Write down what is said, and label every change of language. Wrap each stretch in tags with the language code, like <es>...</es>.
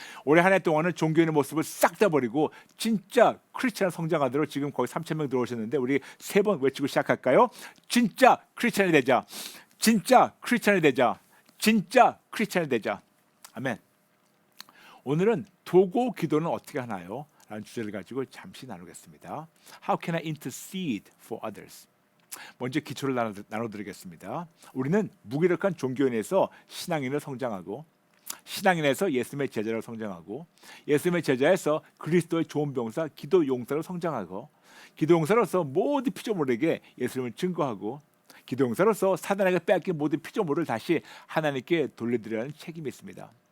<ko>올해 한 해 동안은 종교인의 모습을 싹 다 버리고 진짜 크리스천 성장하도록 지금 거의 3,000명 들어오셨는데 우리 3번 외치고 시작할까요? 진짜 크리스천이 되자. 진짜 크리스천이 되자. 진짜 크리스천이 되자. 아멘. 오늘은 도고 기도는 어떻게 하나요? 라는 주제를 가지고 잠시 나누겠습니다.</ko> <en>How can I intercede for others?</en> <ko>먼저 기초를 나눠드리겠습니다. 우리는 무기력한 종교인에서 신앙인으로 성장하고 신앙인에서 예수님의 제자로 성장하고 예수님의 제자에서 그리스도의 좋은 병사 기도 용사로 성장하고 기도 용사로서 모든 피조물에게 예수님을 증거하고 기도 용사로서 사단에게 빼앗긴 모든 피조물을 다시 하나님께 돌려드려야 하는 책임이 있습니다.</ko>